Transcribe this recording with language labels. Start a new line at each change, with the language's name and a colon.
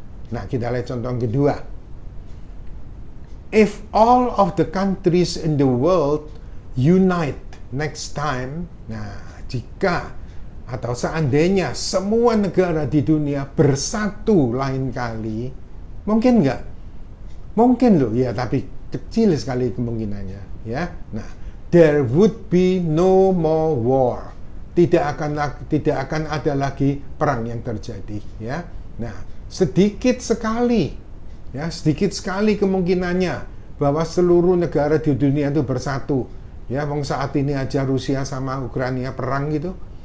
Indonesian: Nah, kita lihat contoh yang kedua.
English: If all of the countries in the world unite next time,
Indonesian: nah jika atau seandainya semua negara di dunia bersatu lain kali, mungkin nggak? Mungkin loh ya, tapi kecil sekali kemungkinannya ya.
English: Nah, there would be no more war.
Indonesian: Tidak akan ada lagi perang yang terjadi ya. Nah, sedikit sekali ya, sedikit sekali kemungkinannya bahwa seluruh negara di dunia itu bersatu. Ya, saat ini aja Rusia sama Ukraina perang gitu.